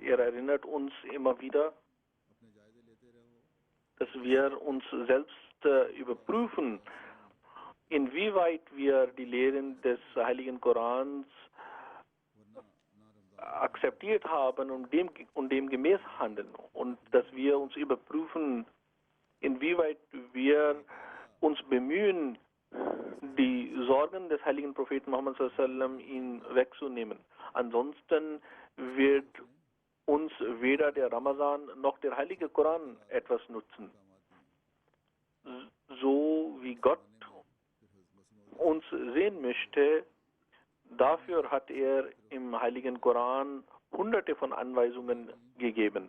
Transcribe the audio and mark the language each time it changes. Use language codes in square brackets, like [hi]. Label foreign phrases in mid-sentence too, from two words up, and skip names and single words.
[de] Er erinnert uns immer wieder, dass wir uns selbst überprüfen, inwieweit wir die Lehren des Heiligen Korans akzeptiert haben und dem gemäß handeln, und dass wir uns überprüfen, inwieweit wir uns bemühen, die Sorgen des heiligen Propheten Muhammad [ar] صلى الله عليه وسلم [de] ihn wegzunehmen. Ansonsten wird uns weder der Ramazan noch der heilige Koran etwas nutzen. So wie Gott uns sehen möchte, dafür hat er im heiligen Koran hunderte von Anweisungen gegeben.